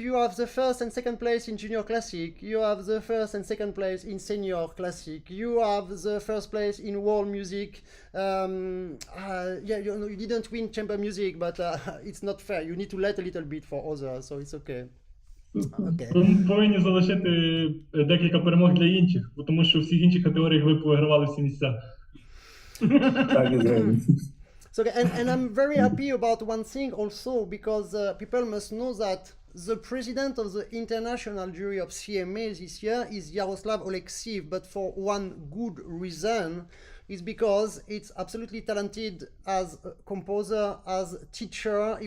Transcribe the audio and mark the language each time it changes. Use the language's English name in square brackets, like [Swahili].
[English] You have the first and second place in Junior Classic. You have the first and second place in Senior Classic. You have the first place in World Music. Yeah, you didn't win Chamber Music, but it's not fair. You need to let a little bit for others, so it's okay. Okay. [Ukrainian] Повинні залишити декілька перемог для інших, тому що в всіх інших категоріях ви повигравали всі місця. [English] So, and I'm very happy about one thing also, because people must know that the president of the international jury of CMA this year is Yaroslav OLEKSIV, but for one good reason, is because it's absolutely talented as a composer, as a teacher.